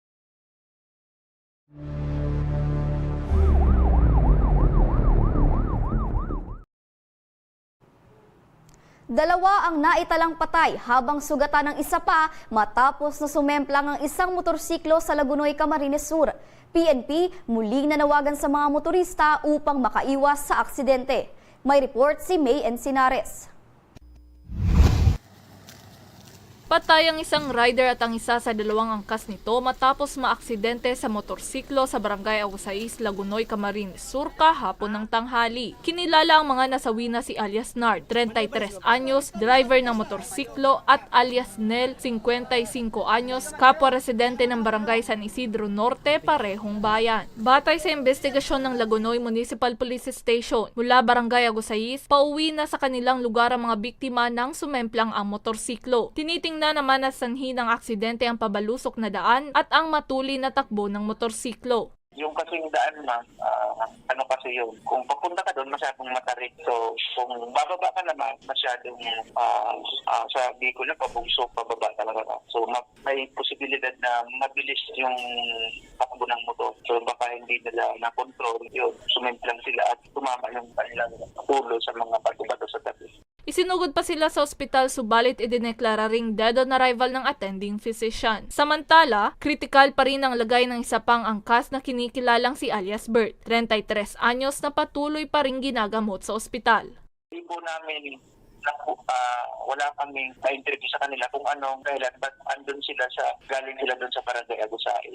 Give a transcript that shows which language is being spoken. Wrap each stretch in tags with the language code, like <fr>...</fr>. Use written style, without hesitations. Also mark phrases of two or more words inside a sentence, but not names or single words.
<tl>Dalawa ang naitalang patay habang sugatan ng isa pa matapos na sumemplang ang isang motorsiklo sa Lagunoy, Camarines Sur. PNP muling nanawagan sa mga motorista upang makaiwas sa aksidente. May report si May Encinares. Patay ang isang rider at ang isa sa dalawang angkas nito matapos maaksidente sa motorsiklo sa Barangay Agusais, Lagunoy, Camarines Sur kahapon ng tanghali. Kinilala ang mga nasawi na si alias Nard, 33 anyos, driver ng motorsiklo, at alias Nel, 55 anyos, kapwa residente ng Barangay San Isidro Norte, parehong bayan. Batay sa investigasyon ng Lagunoy Municipal Police Station, mula Barangay Agusais, pauwi na sa kanilang lugar ang mga biktima nang sumemplang ang motorsiklo. Tinitingnan naman na sanhi ng aksidente ang pabalusok na daan at ang matuli na takbo ng motorsiklo. Yung kasing daan na, ano kasi yun, kung papunta ka doon, masyadong matarik. So, kung bababa ka naman, masyadong sa Bicol na pabugso, pababa talaga ka. So, may posibilidad na mabilis yung takbo ng motor. So, baka hindi nila na-control yun. Sumemplang sila at tumama yung kanilang ulo sa mga bato-bato sa tabi. Isinugod pa sila sa ospital subalit idineklara ring</tl> <en>dead on arrival</en> <tl>ng</tl> <en>attending physician.</en> <tl>Samantala, kritikal pa rin ang lagay ng isa pang angkas na kinikilalang si alias Bert, 33 anyos na patuloy pa rin ginagamot sa ospital. Hindi po namin wala kaming na-interview sa kanila kung anong dahilan, ba't andun sila galing sila doon sa Barangay Agusais.</tl>